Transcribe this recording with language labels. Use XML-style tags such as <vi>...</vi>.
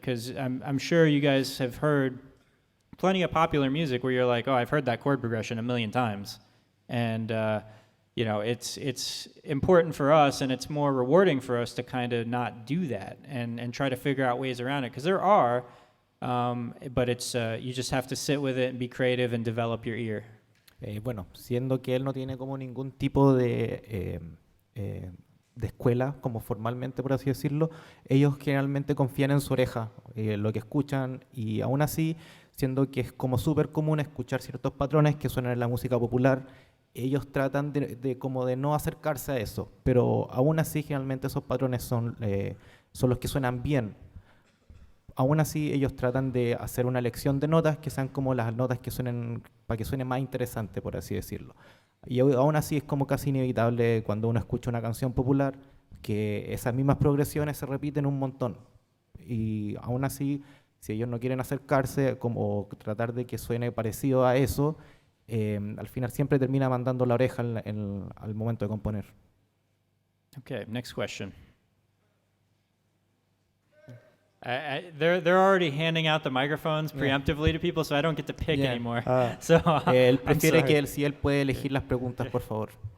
<en>Because I'm sure you guys have heard plenty of popular music where you're like, oh, I've heard that chord progression a million times, and you know, it's important for us, and it's more rewarding for us to kind of not do that and try to figure out ways around it, because there are. But it's you just have to sit with it and be creative and develop your ear.</en> <es>Bueno, siendo que él no tiene como ningún tipo de escuela, como formalmente por así decirlo, ellos generalmente confían en su oreja, lo que escuchan, y aún así, siendo que es como súper común escuchar ciertos patrones que suenan en la música popular, ellos tratan de como de no acercarse a eso, pero aún así generalmente esos patrones son los que suenan bien. Aún así, ellos tratan de hacer una elección de notas que sean como las notas que suenen, para que suene más interesante, por así decirlo. Y aún así es como casi inevitable cuando uno escucha una canción popular que esas mismas progresiones se repiten un montón. Y aún así, si ellos no quieren acercarse como tratar de que suene parecido a eso, al final siempre termina mandando la oreja al momento de componer.</es> <en>Okay, next question. They're already handing out the microphones preemptively to people, so I don't get to pick anymore. So</en> <es>él prefiere que si él puede elegir las preguntas, por favor.</es>